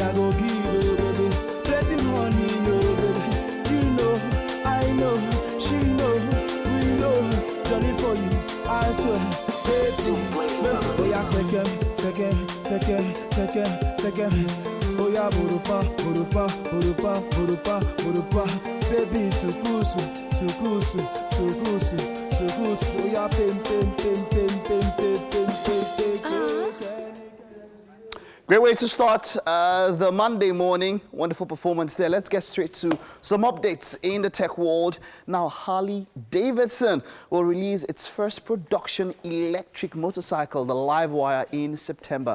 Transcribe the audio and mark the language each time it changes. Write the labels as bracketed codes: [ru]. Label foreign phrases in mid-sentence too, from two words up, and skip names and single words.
[en] go give, oh baby, plenty money, oh baby, you know, I know, she know, we know, Johnny for you, I swear, baby, oh yeah, second, oh yeah, burupa, baby, sukusu, oh yeah, pim. Great way to start the Monday morning. Wonderful performance there. Let's get straight to some updates in the tech world. Now, Harley-Davidson will release its first production electric motorcycle, the Livewire, in September.